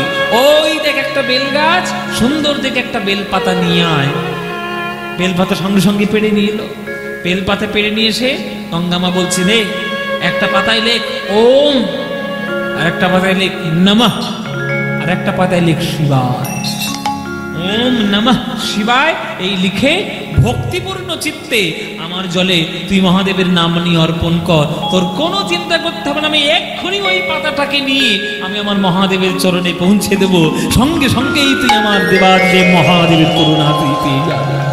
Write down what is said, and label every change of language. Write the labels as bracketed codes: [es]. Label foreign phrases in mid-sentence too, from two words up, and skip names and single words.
[bn] ওই দেখ একটা বেল গাছ, সুন্দর দেখে একটা বেলপাতা নিয়ে আয়। বেলপাতা সঙ্গে সঙ্গে পেড়ে নিয়ে এলো। বেলপাতা পেড়ে নিয়ে এসে গঙ্গামা বলছে, রে একটা পাতায় লেখ ওম, আর একটা পাতায় লেখ নমঃ, আর একটা পাতায় লেখ শিবায়। [sa] ওম নমঃ শিবায় [bn] এই লিখে ভক্তিপূর্ণ চিত্তে আমার জলে তুই মহাদেবের নাম নিয়ে অর্পণ কর। তোর কোনো চিন্তা করতে হবে না, আমি এক্ষুনি ওই পাতাটাকে নিয়ে আমি আমার মহাদেবের চরণে পৌঁছে দেব। সঙ্গে সঙ্গেই তুই আমার দেবাদেব মহাদেবের করুণা তুই পেয়ে যাবে।